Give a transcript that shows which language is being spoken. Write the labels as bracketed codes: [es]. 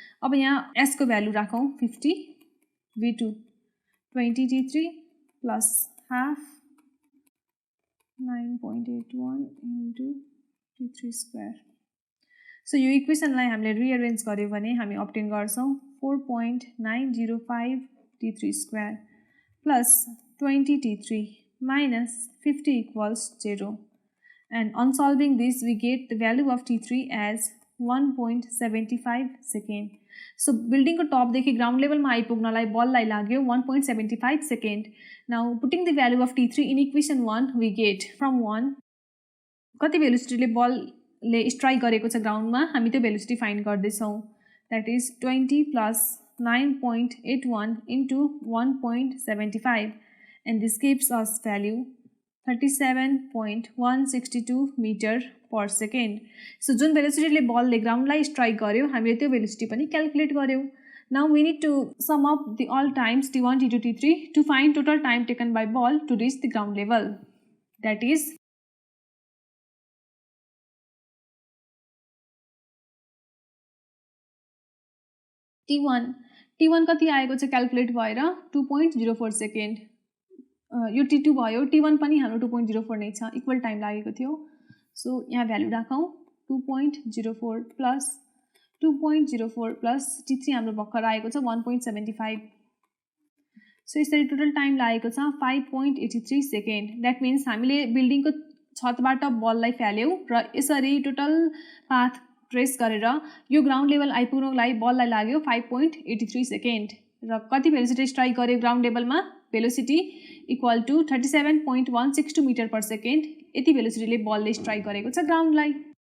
[ne] अब यहाँ S को भ्यालु राखौँ 50 V2 20 T3 plus half 9.81 into T3 square. So यो इक्वेसनलाई हामीले रिअरेन्ज गर्यो भने हामी अब्टेन गर्छौँ 4.905 t3 square plus 20 t3 [en] minus 50 equals 0. And on solving this, we get the value of t3 as 1.75 second. [ne] So building को top देखि ground level मा आइपुग्नलाई बललाई लाग्यो 1.75 second. [en] Now putting the value of t3 in equation 1, we get from 1 [ne] कति velocity ले बल ले strike गरेको छ ground मा हामी त्यो velocity find गर्दैछौँ. [en] That is 20 plus 9.81 into 1.75, and this gives us value 37.162 meter per second. [ne] So जुन velocity ले ball ले ground लाई strike गर्यो हामीले त्यो velocity पनि calculate गर्यो. [en] Now we need to sum up the all times t1, t2, t3 to find total time taken by ball to reach the ground level. That is t1 [ne] कति आएको छ [en] calculate भएर 2.04 second. [ne] यो t2 भयो t1 पनि हाम्रो 2.04 नै छ इक्वल टाइम लागेको थियो सो यहाँ भ्यालु राखौँ 2.04 प्लस 2.04 प्लस t3 हाम्रो भर्खर आएको छ 1.75 सो यसरी टोटल टाइम लागेको छ 5.83 सेकेन्ड द्याट मिन्स हामीले बिल्डिङको छतबाट बललाई फ्याल्यौँ र यसरी टोटल पाथ ट्रेस गरेर यो ग्राउन्ड लेभल आइपुग्नलाई बललाई लाग्यो 5.83 सेकेन्ड र कति भेलोसिटी स्ट्राइक गर्यो ग्राउन्ड लेभलमा velocity equal to 37.162 metre per second यति भेलोसिटीले बलले स्ट्राइक गरेको छ ग्राउन्डलाई